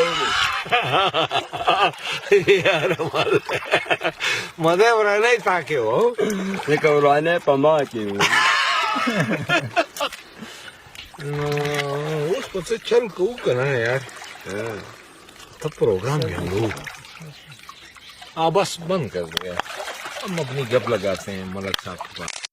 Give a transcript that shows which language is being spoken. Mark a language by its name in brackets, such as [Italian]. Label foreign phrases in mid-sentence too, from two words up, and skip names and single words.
[Pashto] یاره مده ورانی تا کې و ځکه ورانی په ما کې و نو اوس په څه چل کوو که نه یار ته پروگرام یارو [Urdu] بس بند کر دو یار ہم اپنی گپ لگاتے ہیں ملک صاحب کے پاس